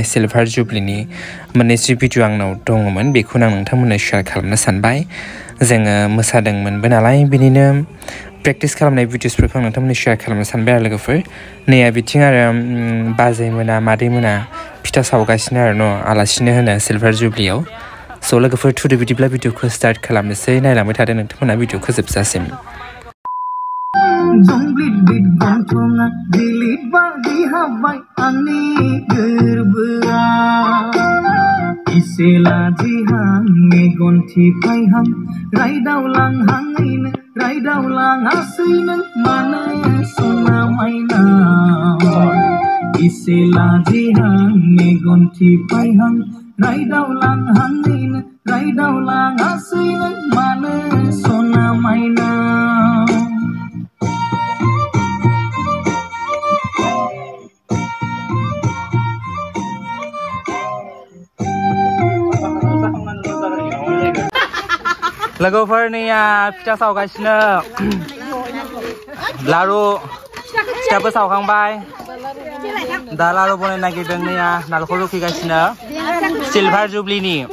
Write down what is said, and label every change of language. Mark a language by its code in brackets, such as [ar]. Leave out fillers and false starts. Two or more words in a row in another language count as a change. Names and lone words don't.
[en] silver jubilee-नि [brx] मोननैसो भिडिअ आंनाव दङमोन बेखौनो आं नोंथांमोननो शेयार खालामनो सानबाय जोङो मोसादोंमोनबो नालाय बिनिनो प्रेक्टिस खालामनाय भिडिअसफोरखौ आं नोंथांमोननो शेयार खालामनो सानबाय आरो लोगोफोर नैया बिथिं आरो बाजै मोना मादै मोना फिथा सावगासिनो आरो न' आलासिनो होनो [en] silver jubilee-याव [brx] स' लोगोफोर थुदो बिदिब्ला भिडिअखौ स्टार्ट खालामनोसै नायलांबाय थादो नोंथांमोना भिडिअखौ जोबजासिम [dis] Jonglit dit gontonga dilit bagi habai ani gerbea Isela jihang gonti paihang raidau lang hangin raidau lang asin mana sona maina Isela jihang gonti paihang raidau lang hangin raidau lang asin mana sona maina [brx] लोगोफोरनिया फिथा सावगासिनो लारु फिथाबो सावखांबाय दा लारु बनायनो नागिरदों नैया नालेंखर रुखिगासिनो [en] silver jubilee-नि